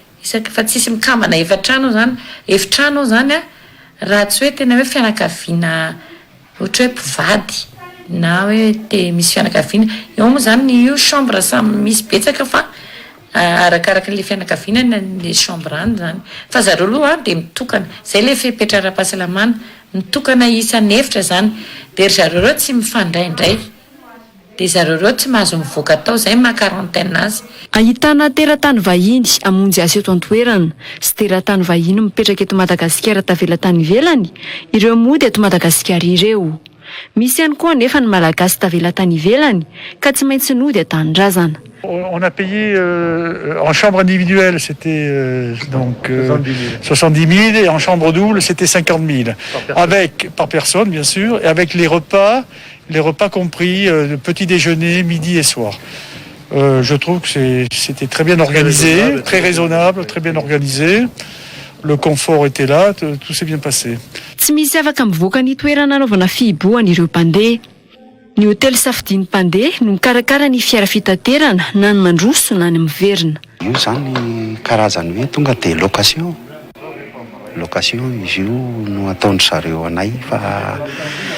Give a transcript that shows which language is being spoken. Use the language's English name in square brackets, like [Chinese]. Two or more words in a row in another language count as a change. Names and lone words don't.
[Malagasy] isaka fa tsisy mikambana efatrano zany a raha tsy hoe tena hoe fianakaviana ohatra hoe mpivady na hoe te misy fianakaviana eo moa zany io chambre samy misy betsaka fa arakaraka le fianakaviana le chambre any zany fa zareo aloha de mitokana zay le fepetra ara-pahasalamana mitokana isan'ny efitra zany de ry zareo reo tsy mifandraindray de zareo reo tsy mahazo mivoaka tao zay maha-quarantaine azy. Ahitana teratany vahiny amonjy azy eto an-toerana sy teratany vahiny mipetraka eto Madagasikara tavela tany ivelany ireo mody eto Madagasikara ireo. Misy ihany koa nefa ny malagasy tavela tany ivelany ka tsy maintsy nody an-tanindrazana. [French] On a payé en chambre individuelle, c'était 70 000 et en chambre double, c'était 50 000. Par personne, bien sûr, et avec les repas compris, petit déjeuner, midi et soir. Je trouve que c'était très bien organisé, très raisonnable, très bien organisé. Le confort était là, tout s'est bien passé. [Malagasy] Tsy misy afaka mivoaka ny toerana anaovana fihiboana ireo mpandeha. Ny hôtely safidiany mpandeha no mikarakara ny fiara fitaterana na ny mandroso na ny miverina. Io zany karazany hoe tonga de location izy io no ataondry zareo anay fa tsisy